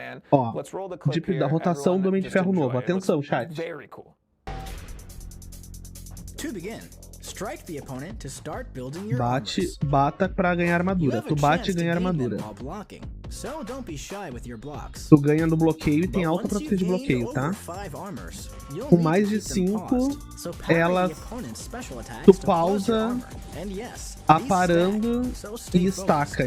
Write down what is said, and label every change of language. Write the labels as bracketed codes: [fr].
[pt] Ó, da rotação do Homem de Ferro novo. Atenção, chat. [en] To begin, strike the opponent to start building your armors. [pt] Bata pra ganhar armadura. Tu bate e ganha armadura. [en] So don't be shy with your blocks. [pt] Tu ganha no bloqueio e tem alta proteção de bloqueio, tá? Com mais de 5, ela tu pausa aparando e estaca.